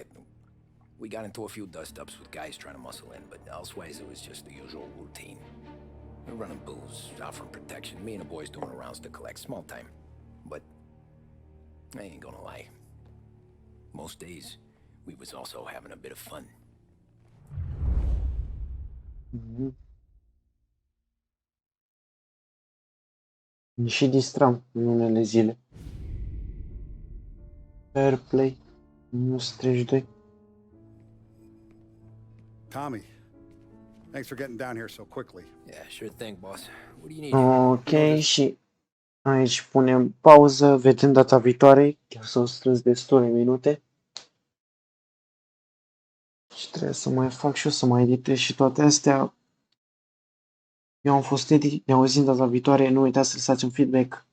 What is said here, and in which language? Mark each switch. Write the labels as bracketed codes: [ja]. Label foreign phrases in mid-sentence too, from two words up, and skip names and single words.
[en] We got into a few dust-ups with guys trying to muscle in, but elsewise it was just the usual routine. We're running booze, offering protection, me and the boys doing rounds to collect, small time. But I ain't gonna lie. Most days, we was also having a bit of fun. [ro] Ne și distram în unele zile. [en] Fair play. 132. Tommy, thanks for getting down here so quickly. Yeah, sure thing, boss. What do you need? [ro] Ok, și aici punem pauză, vedem data viitoare. Chiar s-au strâns destule minute. Și trebuie să mai fac și eu să mai editez și toate astea. Eu am fost Edi, ne auzim data viitoare, nu uitați să lăsați un feedback.